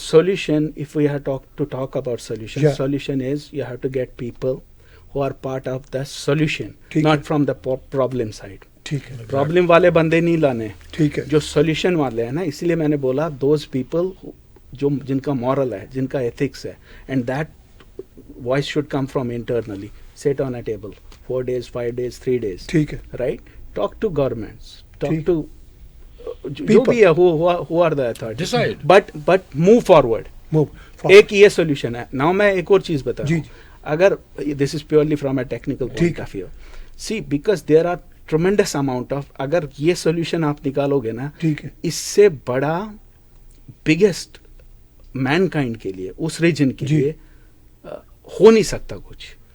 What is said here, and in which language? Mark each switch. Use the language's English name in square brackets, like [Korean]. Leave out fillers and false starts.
[English] Solution, if we have to talk about solution is you have to get people who are part of the solution, not from the problem side. [Hindi] ठीक है. Problem वाले बंदे नहीं लाने. ठीक है. जो सोल्यूशन वाले हैं ना, इसलिए मैंने बोला [English] those people [Hindi] जो जिनका मॉरल है, जिनका एथिक्स है, [English] and that voice should come from internally. Sit on a table 4 days, 5 days, 3 days. [Hindi] ठीक है. [English] Right? Talk to governments. Talk to [Hindi] जो भी है, [English] who are the authorities. Decide. But move forward. [Hindi] एक ये सोल्यूशन है. नाउ मैं एक और चीज बता रहा हूँ. अगर [English] this is purely from a technical point of view, see because there are tremendous amount of, [Hindi] अगर ये सोल्यूशन आप निकालोगे ना, इससे बड़ा बिगेस्ट मैनकाइंड के लिए, उस रीजन के लिए हो नहीं सकता कुछ.